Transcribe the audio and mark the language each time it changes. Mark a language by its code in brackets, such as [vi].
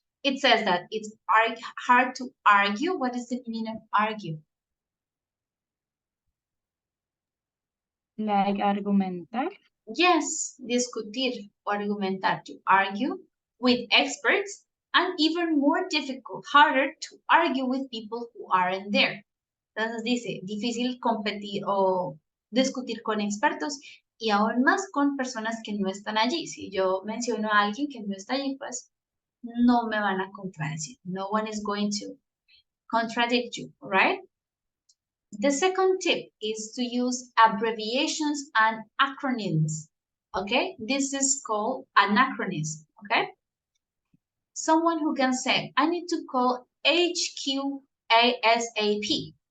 [en] It says that it's hard to argue. What is the meaning of argue? Like argumentar. Yes, [es] discutir o argumentar, [en] to argue with experts, and even more difficult, harder to argue with people who aren't there. [es] Entonces dice, difícil competir o discutir con expertos y aún más con personas que no están allí. Si yo menciono a alguien que no está allí, pues no me van a contradecir. [en] No one is going to contradict you, right? The second tip is to use abbreviations and acronyms, okay? This is called anachronism, okay? Someone who can say, I need to call HQ ASAP.